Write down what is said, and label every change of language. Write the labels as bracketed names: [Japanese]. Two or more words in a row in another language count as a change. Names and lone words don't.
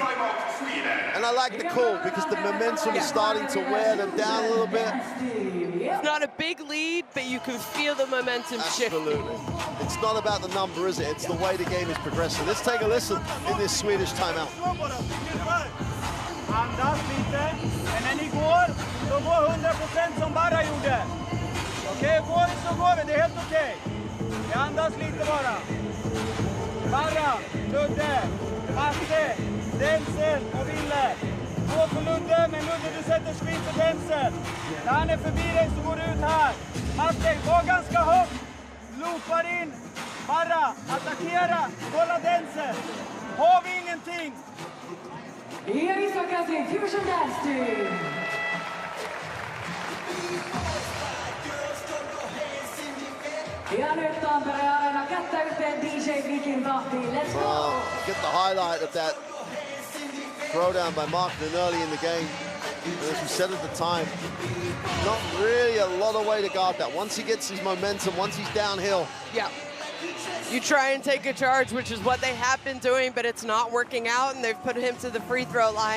[English] And I like the call because the momentum is starting to wear them down a little bit. It's not a big lead, but you can feel the momentum shifting. Absolutely. It's not about the number, is it? It's the way the game is progressing. Let's take a listen in this Swedish timeout. [Swedish] Andas lite. Men när ni går, så gå 100% som Barra gjorde. Okej, går vi så går vi. Det är helt okej. Vi andas lite bara. Barra, Ludde, Matte, Denzel och Ville. Gå på Ludde, men Ludde du sätter screen för Denzel. När han är förbi dig så går du ut här. Matte, gå ganska högt. Loopar in. Barra, attackera. Kolla Denzel. Har vi ingenting? [English] Here is Wakasi Fusion Dance Team. [Finnish] Ja nyt Tampereen Areena kättä yhteen DJ Vikin tahtiin. [English] Let's go! Get the highlight of that throwdown by Markman early in the game. And as we said at the time, not really a lot of way to guard that. Once he gets his momentum, once he's downhill. Yeah. You try and take a charge, which is what they have been doing, but it's not working out, and they've put him to the free throw line.